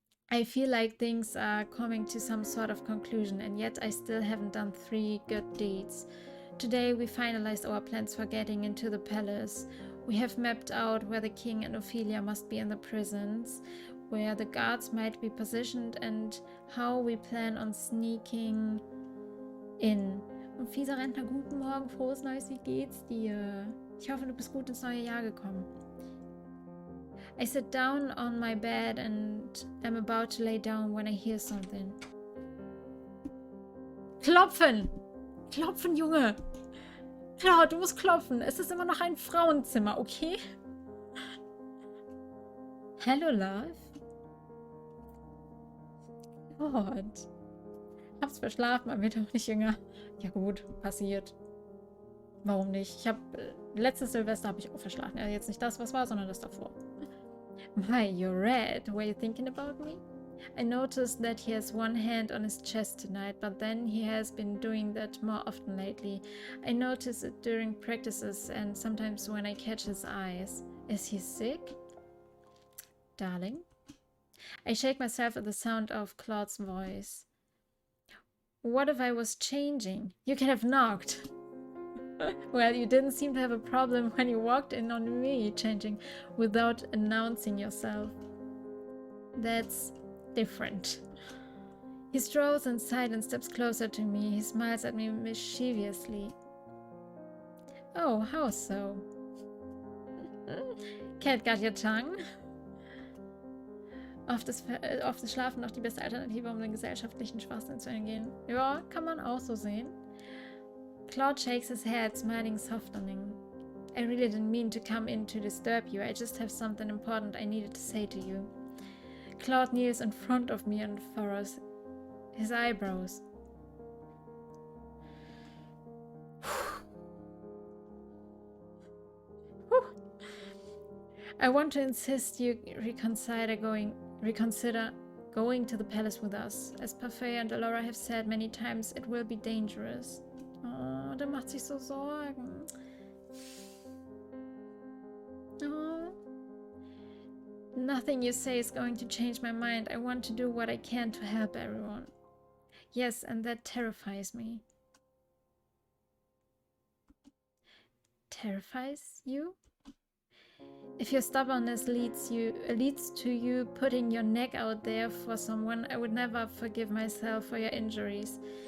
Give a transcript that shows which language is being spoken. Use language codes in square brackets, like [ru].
[en] I feel like things are coming to some sort of conclusion, and yet I still haven't done 3 good deeds. Today we finalized our plans for getting into the palace. We have mapped out where the king and Ophelia must be in the prisons, where the guards might be positioned, and how we plan on sneaking in. [de] Und fieser Rentner, guten Morgen, frohes Neues, wie geht's dir? Ich hoffe, du bist gut ins neue Jahr gekommen. [en] I sit down on my bed and am about to lay down when I hear something. [de] Klopfen! Klopfen, Junge! Klar, du musst klopfen. Es ist immer noch ein Frauenzimmer, okay? [en] Hello, love. [de] Gott. Hab's verschlafen, man wird auch nicht jünger. Ja gut, passiert. Warum nicht? Letztes Silvester habe ich auch verschlafen. Ja, jetzt nicht das, was war, sondern das davor. [en] Why, you're red. Were you thinking about me? I noticed that he has one hand on his chest tonight, but then he has been doing that more often lately. I notice it during practices and sometimes when I catch his eyes. Is he sick? Darling? I shake myself at the sound of Claude's voice. What if I was changing? You could have knocked. Well, you didn't seem to have a problem when you walked in on me changing without announcing yourself. That's different. He strolls inside and steps closer to me. He smiles at me mischievously. Oh, how so? Cat got your tongue? [de] Oft ist Schlafen noch die beste Alternative, um den gesellschaftlichen Schwachsinn zu entgehen. Ja, kann man auch so sehen. [en] Claude shakes his head, smiling softening. I really didn't mean to come in to disturb you. I just have something important I needed to say to you. Claude kneels in front of me and furrows his eyebrows. I want to insist you reconsider going to the palace with us. As Parfait and Allura have said many times, it will be dangerous. [de] Oh, der macht sich so Sorgen. Oh. [en] Nothing you say is going to change my mind. I want to do what I can to help everyone. Yes, and that terrifies me. Terrifies you? If your stubbornness leads to you putting your neck out there for someone, I would never forgive myself for your injuries.